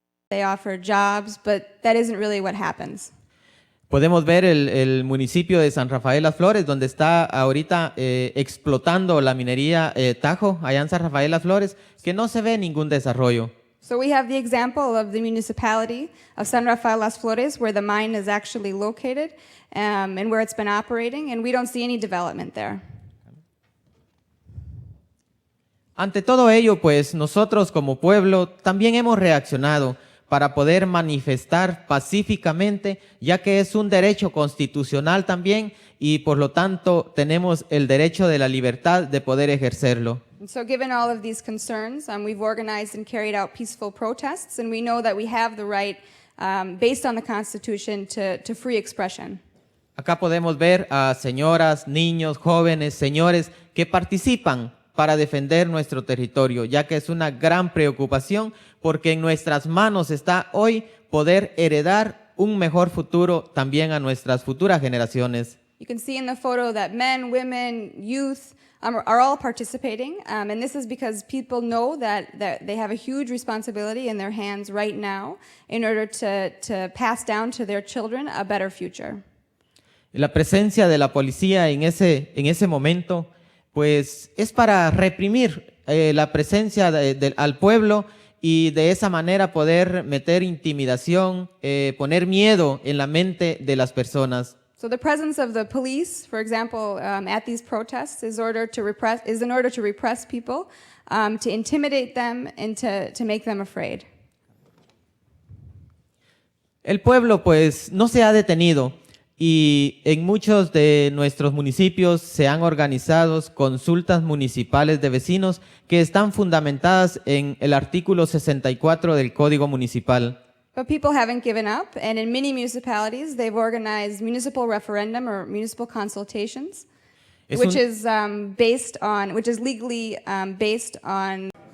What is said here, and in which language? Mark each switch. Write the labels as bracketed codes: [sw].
[en] They offer jobs, but that isn't really what happens. [es] Podemos ver el municipio de San Rafael Las Flores, donde está ahorita explotando la minería Tajo, allá en San Rafael Las Flores, que no se ve ningún desarrollo. [en] So we have the example of the municipality of San Rafael Las Flores, where the mine is actually located and where it's been operating, and we don't see any development there. [es] Ante todo ello, pues nosotros como pueblo también hemos reaccionado para poder manifestar pacíficamente, ya que es un derecho constitucional también y por lo tanto tenemos el derecho de la libertad de poder ejercerlo. [en] And so given all of these concerns, we've organized and carried out peaceful protests, and we know that we have the right, based on the Constitution, to free expression. [es] Acá podemos ver a señoras, niños, jóvenes, señores que participan para defender nuestro territorio, ya que es una gran preocupación porque en nuestras manos está hoy poder heredar un mejor futuro también a nuestras futuras generaciones. [en] You can see in the photo that men, women, youth are all participating, and this is because people know that they have a huge responsibility in their hands right now in order to pass down to their children a better future. [es] La presencia de la policía en ese momento pues es para reprimir la presencia al pueblo y de esa manera poder meter intimidación, poner miedo en la mente de las personas. [en] So the presence of the police, for example, at these protests is in order to repress people, to intimidate them and to make them afraid. [es] El pueblo pues no se ha detenido. Y en muchos de nuestros municipios se han organizado consultas municipales de vecinos que están fundamentadas en el artículo 64 del Código Municipal. [en] But people haven't given up, and in many municipalities they've organized municipal referendum or municipal consultations, which is legally based on.